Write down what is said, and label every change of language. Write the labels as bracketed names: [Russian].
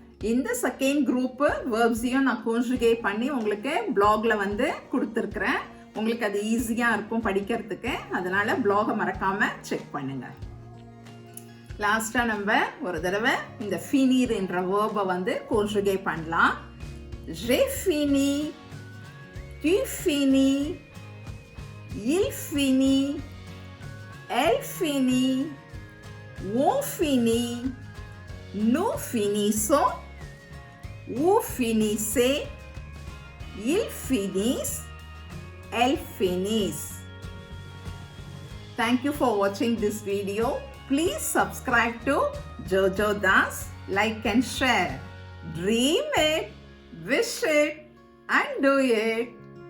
[Tamil] இந்த second group வேர்ப்ஸையும் நான் conjugate பண்ணி உங்களுக்கு பிளாக்ல வந்து கொடுத்துருக்குறேன். உங்களுக்கு அது ஈஸியாக இருக்கும் படிக்கிறதுக்கு. அதனால பிளாகை மறக்காம செக் பண்ணுங்க. லாஸ்ட்டாக நம்ம ஒரு தடவை இந்த ஃபினிர் என்ற வேர்பை வந்து கான்ஜுகேட் பண்ணலாம். [French] j'ai fini, tu finis, il finit, elle finit, on finit, nous finissons, vous finissez, ils finissent, elles finissent. [English] Thank you for watching this video. Please subscribe to Jojoe Dasse, like and share. Dream it, wish it, and do it.